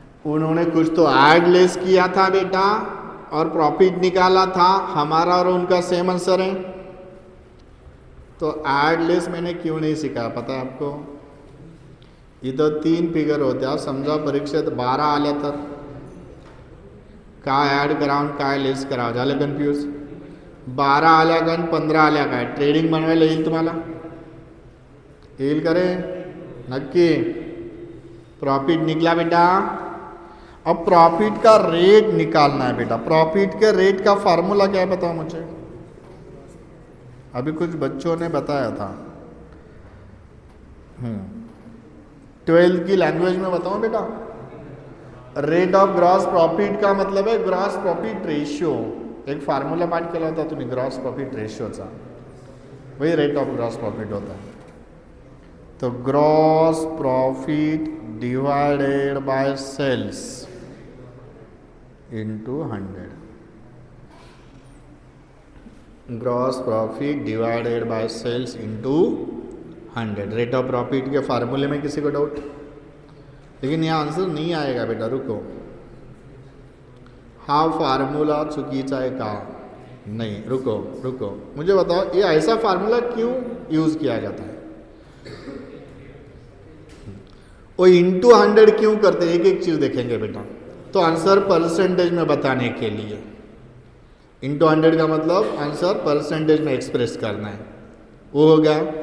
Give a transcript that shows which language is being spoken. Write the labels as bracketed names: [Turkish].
[Hindi] उन्होंने कुछ तो ऐड लेस किया था बेटा और प्रॉफिट निकाला था. हमारा और उनका सेम आंसर है. तो ऐड लेस मैंने क्यों नहीं सिखाया पता है आपको? [Marathi] इथं 3 फिगर होत्या. समजा परीक्षेत 12 आल्या तर काय ॲड करावं काय लेस करावं, झालं कन्फ्यूज. 12 आल्या काय 15 आल्या काय? ट्रेडिंग बनवायला येईल तुम्हाला? येईल का रे? नक्की. [Hindi] प्रॉफिट निकला बेटा. अब प्रॉफिट का रेट निकालना है बेटा. प्रॉफिट के रेट का फार्मूला क्या है बताओ मुझे? अभी कुछ बच्चों ने बताया था. 12th की लैंग्वेज में बताऊं बेटा? रेट ऑफ ग्रॉस प्रॉफिट का मतलब है ग्रॉस प्रॉफिट रेशियो. [Marathi] एक फार्मूला पाठ केला होता तुम्ही ग्रॉस प्रॉफिट रेशियोचा, [Hindi] वही रेट ऑफ ग्रॉस प्रॉफिट होता है. [English] तो gross profit divided by sales into 100. Gross profit divided by sales into 100. [Hindi] Rate of profit के फार्मूले में किसी को डाउट? लेकिन यहाँ आंसर नहीं आएगा बेटा, रुको. [Marathi] हा फार्मूला चुकीचा आहे का? [Hindi] नहीं, रुको रुको, मुझे बताओ ये ऐसा फार्मूला क्यों यूज किया जाता है? वो इंटू 100 क्यों करते हैं? एक एक चीज देखेंगे बेटा. तो आंसर परसेंटेज में बताने के लिए. इंटू 100 का मतलब आंसर परसेंटेज में एक्सप्रेस करना है, वो हो गया.